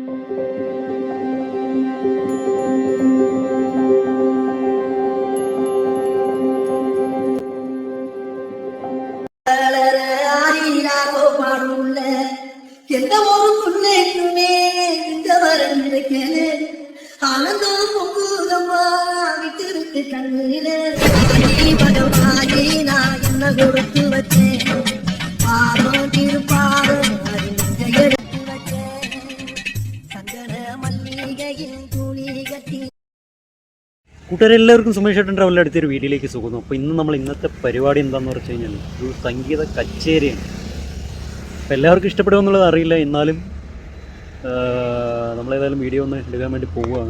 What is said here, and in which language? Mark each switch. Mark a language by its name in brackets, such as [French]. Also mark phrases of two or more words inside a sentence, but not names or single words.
[Tamil] எந்த ஒரு புள்ளைக்குமே இந்த வரம் கிடைக்கல ஆனந்தம் பொங்குதம்மா விட்டு விட்டு கண்ணிலே பகவானே நான் என்ன கொடுத்து வச்சேன் பாவம் திருப்பாவம் எடுத்து வச்சேன் சந்தன மல்லிகையில் துணி கட்டி. [Malayalam] കൂട്ടുകാരെല്ലാവർക്കും സുമേഷ് ഏട്ടൻ ട്രാവലിൻ്റെ അടുത്തൊരു വീഡിയോയിലേക്ക് സുഖം. അപ്പോൾ ഇന്നത്തെ പരിപാടി എന്താണെന്ന് വെച്ച് കഴിഞ്ഞാൽ ഒരു സംഗീത കച്ചേരിയാണ്. അപ്പോൾ എല്ലാവർക്കും ഇഷ്ടപ്പെടുമെന്നുള്ളത് അറിയില്ല, എന്നാലും നമ്മളേതായാലും വീഡിയോ ഒന്ന് എടുക്കാൻ വേണ്ടി പോവുകയാണ്.